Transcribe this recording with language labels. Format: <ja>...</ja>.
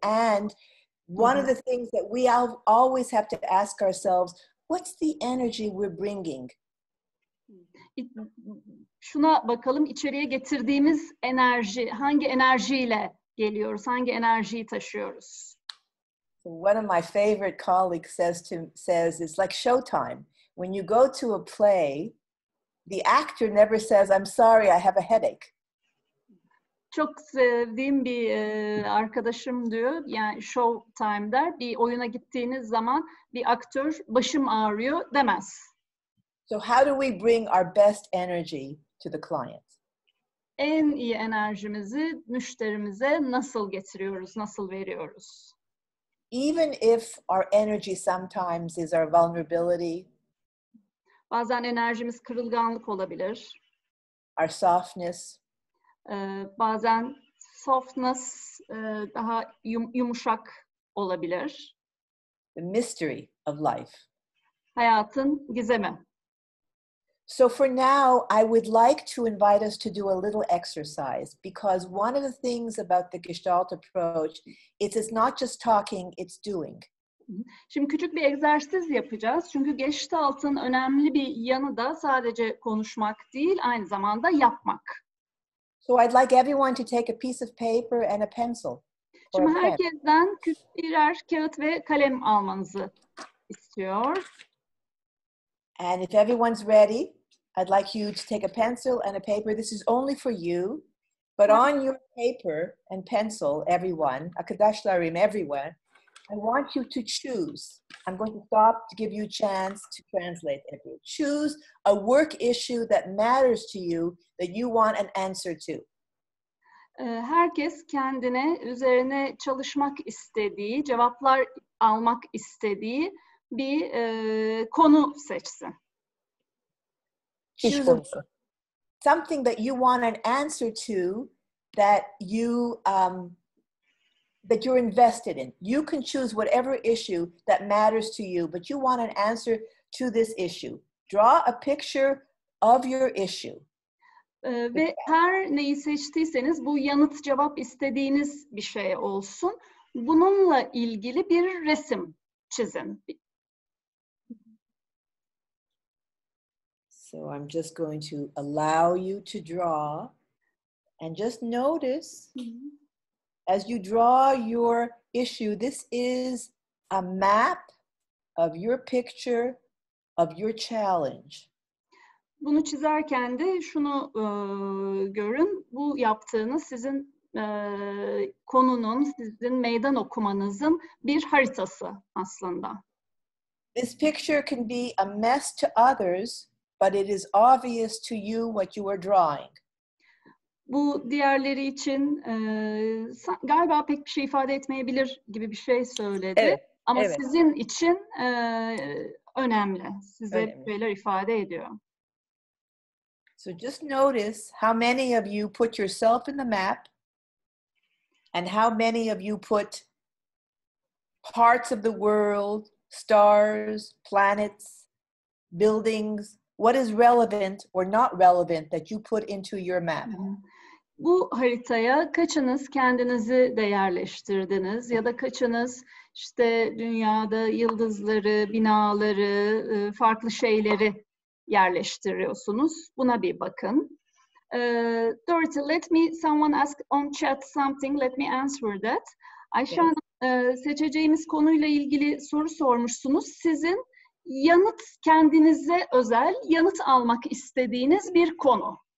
<en>And one of the things that we always have to ask ourselves, what's the energy we're bringing?</en> <tr>Şuna bakalım, içeriye getirdiğimiz enerji, hangi enerjiyle geliyoruz, hangi enerjiyi taşıyoruz?</tr> <en>One of my favorite colleagues says it's like showtime. When you go to a play, the actor never says, I'm sorry, I have a headache.</en> <tr>Çok sevdiğim bir arkadaşım diyor, yani show time der, bir oyuna gittiğiniz zaman bir aktör başım ağrıyor demez.</tr> <en>So how do we bring our best energy to the client?</en> <tr>En iyi enerjimizi müşterimize nasıl getiriyoruz, nasıl veriyoruz?</tr> <en>Even if our energy sometimes is our vulnerability,</en> <tr>bazen enerjimiz kırılganlık olabilir.</tr> <en>Our softness,</en> <tr>bazen softness daha yumuşak olabilir.</tr> <en>The mystery of life.</en> <tr>Hayatın gizemi.</tr> <en>So for now, I would like to invite us to do a little exercise, because one of the things about the Gestalt approach is it's not just talking, it's doing.</en> <tr>Şimdi küçük bir egzersiz yapacağız. Çünkü Gestalt'ın önemli bir yanı da sadece konuşmak değil, aynı zamanda yapmak.</tr> <en>So I'd like everyone to take a piece of paper and a pencil.</en> <tr>Şimdi herkesten birer kağıt ve kalem almanızı istiyor.</tr> <en>And if everyone's ready, I'd like you to take a pencil and a paper. This is only for you. But on your paper and pencil, everyone,</en> <tr>arkadaşlarım,</tr> <en>everyone, I want you to choose. I'm going to stop to give you a chance to translate everyone. Choose a work issue that matters to you, that you want an answer to.</en> <tr>Herkes kendine üzerine çalışmak istediği, cevaplar almak istediği bir konu seçsin.</tr> <en>Choose something that you want an answer to, that you're invested in. You can choose whatever issue that matters to you, but you want an answer to this issue. Draw a picture of your issue.</en> <tr>Ve her neyi seçtiyseniz bu yanıt cevap istediğiniz bir şey olsun. Bununla ilgili bir resim çizin.</tr> <en>So I'm just going to allow you to draw, and just notice as you draw your issue, this is a map of your picture, of your challenge.</en> <tr>Bunu çizerken de şunu görün, bu yaptığınız sizin konunun, sizin meydan okumanızın bir haritası aslında.</tr> <en>This picture can be a mess to others, but it is obvious to you what you are drawing.</en> <tr>Bu diğerleri için galiba pek bir şey ifade etmeyebilir gibi bir şey söyledi. Evet, Ama evet. sizin için önemli. Size Önemli. şeyler ifade ediyor.</tr> <en>So just notice how many of you put yourself in the map and how many of you put parts of the world, stars, planets, buildings, what is relevant or not relevant that you put into your map.</en> <tr>Bu haritaya kaçınız kendinizi de yerleştirdiniz ya da kaçınız işte dünyada yıldızları, binaları, farklı şeyleri yerleştiriyorsunuz. Buna bir bakın.</tr> <en>Dorothy, someone ask on chat something, let me answer that.</en> <tr>Ayşe Hanım, seçeceğimiz konuyla ilgili soru sormuşsunuz. Sizin kendinize özel yanıt almak istediğiniz bir konu.</tr>